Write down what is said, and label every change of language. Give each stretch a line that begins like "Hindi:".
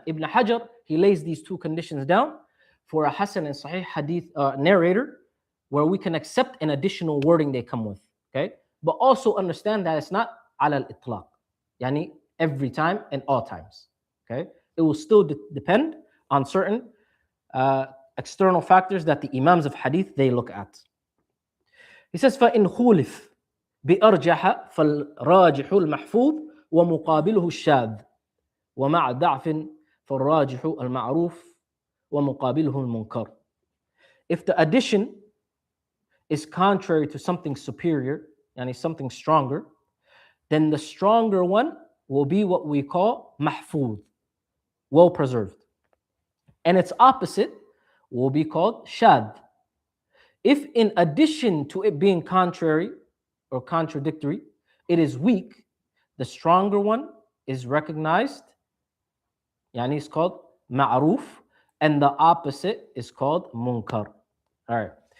English: Ibn Ḥajar, he lays these 2 conditions down for a Hasan and Sahih hadith narrator, where we can accept an additional wording they come with. Okay, but also understand that it's not ala al-itlaq, yani every time and all times. Okay, it will still depend on certain external factors that the Imams of hadith, they look at. He says,
Arabic: فَإِنْ خُولِفْ بأرجح فالراجح المحفوظ ومقابله الشاذ ومع ضعف فالراجح المعروف ومقابله المنكر.
English: If the addition is contrary to something superior, yani something stronger, then the stronger one will be what we call mahfuz, well preserved. And its opposite will be called shadh. If in addition to it being contrary or contradictory, it is weak, the stronger one is recognized, yani it's called ma'ruf, and the opposite is called munkar. All right.